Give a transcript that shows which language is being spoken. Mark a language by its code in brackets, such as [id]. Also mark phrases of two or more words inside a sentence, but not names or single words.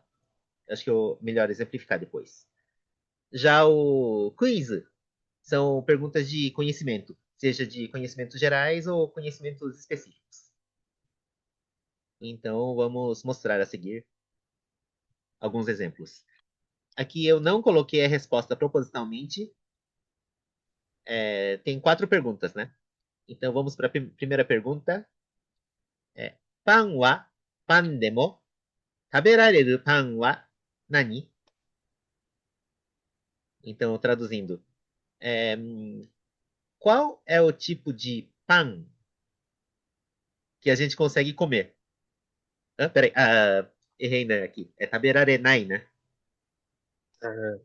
[pt] Acho que eu melhor exemplificar depois. Já o quiz são perguntas de conhecimento, seja de conhecimentos gerais ou conhecimentos específicos. Então, vamos mostrar a seguir alguns exemplos. Aqui eu não coloquei a resposta propositalmente. Tem 4 perguntas, né? Então, vamos para a primeira pergunta. [ja] パンはパンでも食べられるパンは何? [pt] Então, traduzindo, é, qual é o tipo de pão que a gente consegue comer? Peraí, errei né, aqui. É taberarenai, né? Ah,